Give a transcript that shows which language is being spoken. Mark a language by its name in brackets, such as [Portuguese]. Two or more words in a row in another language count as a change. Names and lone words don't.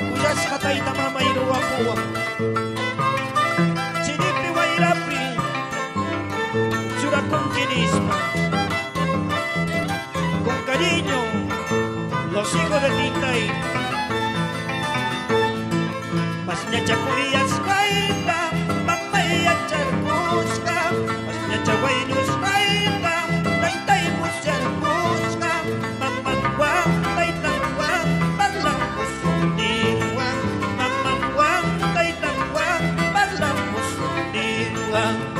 [Quechua] kasqa tayta mamay ruwapuwan chiripi wayrapi churakunki nispa [Spanish] con cariño los hijos de Tintay [Quechua] masñacha kuriyasqayta mamay acharkusqa masñacha waynusqayta taytay musyarkusqa mamanwan taytanwan parlamusunniwan mamanwan taytanwan parlamusunniwan